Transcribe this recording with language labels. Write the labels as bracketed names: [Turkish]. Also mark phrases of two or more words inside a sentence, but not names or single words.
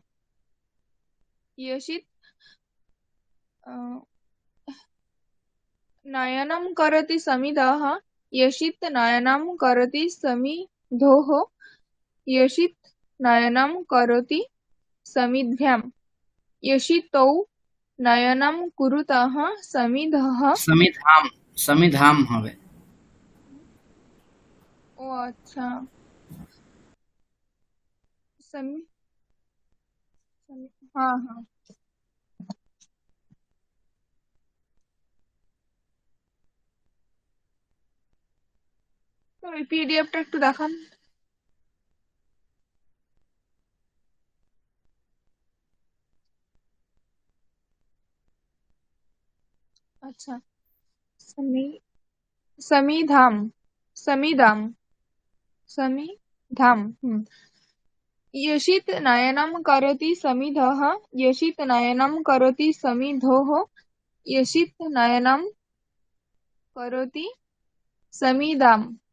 [Sanskrit] यशित् नयनं करोति समिधः, यशित् नयनं करोति समिधोः, यशित् नयनं करोति समिद्भ्याम्। यशितौ नयनं कुरुतः समिधः। समिधाम समिधाम হবে। [Hindi] ओ अच्छा, समी हाँ हाँ। [Bangla] তো এই পিডিএফটা একটু দেখান। আচ্ছা, [Sanskrit] समी समीधाम समीधाम समीधाम। यशित नयनं करोति समिधः, यशित नयनं करोति समिधोः, यशित नयनं करोति समिधाम।